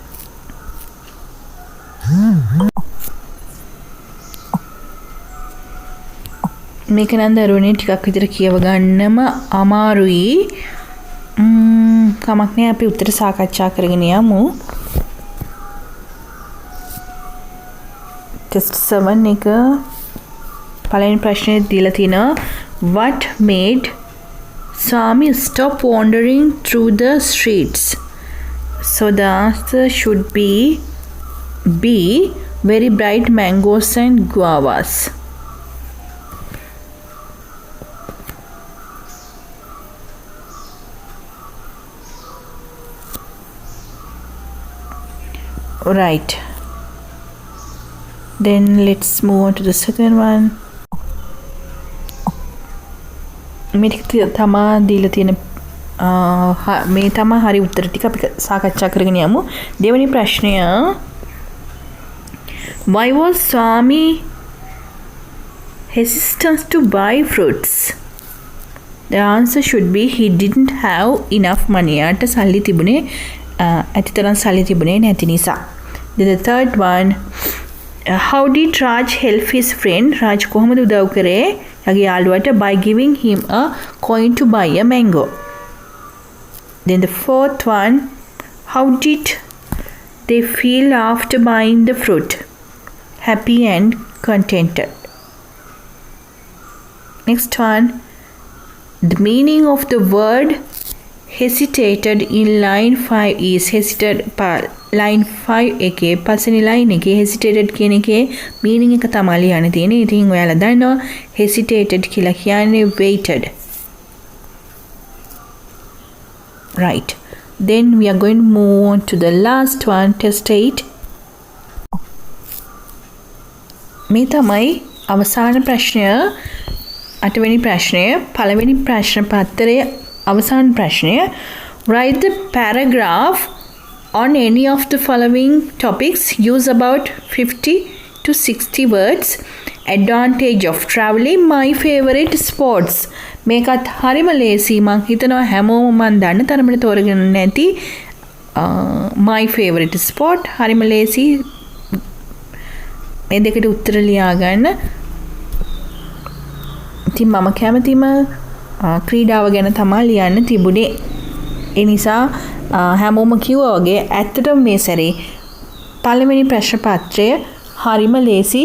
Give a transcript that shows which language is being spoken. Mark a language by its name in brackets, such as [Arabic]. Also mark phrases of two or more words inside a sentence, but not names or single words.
[Sinhala] මේක නම් දරුවනේ ටිකක් විතර කියව ගන්නම අමාරුයි. කමක් නෑ අපි උත්තර සාකච්ඡා කරගෙන යමු. ටෙස්ට් 7 එක පළවෙනි ප්‍රශ්නේ දීලා තිනවා [English] what made Swami stop wandering through the streets? So the answer should be B, very bright mangoes and guavas. Right. Then let's move on to the second one. [Sinhala] මේක තමා දීලා තියෙන මේ තමා හරි උත්තර ටික අපි සාකච්ඡා කරගෙන යමු. දෙවෙනි ප්‍රශ්නය [English] Why was Swami hesitant to buy fruits? The answer should be he didn't have enough money. [Sinhala] යාට සල්ලි තිබුණේ ඇතිතරම් සල්ලි තිබුණේ නැති නිසා. [English] Then the third one, how did Raj help his friend? Raj [Sinhala] කොහොමද උදව් කරේ යාගේ යාළුවට [English] by giving him a coin to buy a mango. Then the fourth one, how did they feel after buying the fruit? Happy and contented. Next one, the meaning of the word hesitated in line 5 is hesitated line 5 [Sinhala] එකේ පස්වෙනි line එකේ [English] hesitated [Sinhala] කියන එකේ meaning එක තමයි ලියන්න තියෙන්නේ. ඉතින් ඔයාලා දන්නවා hesitated කියලා කියන්නේ waited. [English] Right. Then we are going to move on to the last one, test 8. [Sinhala] මේ තමයි අවසාන ප්‍රශ්නය. 8 වෙනි ප්‍රශ්නය. පළවෙනි ප්‍රශ්න පත්‍රයේ අවසාන ප්‍රශ්නය. [English] Write the paragraph on any of the following topics. Use about 50 to 60 words. Advantage of traveling, my favorite sports. [Sinhala] මේකත් හරිම ලේසි. මං හිතනවා හැමෝම මන් දන්න තරමට තෝරගෙන නැති [English] my favorite sport [Sinhala] හරිම ලේසි. මේ දෙකට උත්තර ලියා ගන්න. ඉතින් මම කැමතිම ක්‍රීඩාව ගැන තමයි ලියන්න තිබුණේ. ඒ නිසා හැමෝම කිව්වා වගේ ඇත්තටම මේ සැරේ පළවෙනි ප්‍රශ්න පත්‍රය හරිම ලේසි.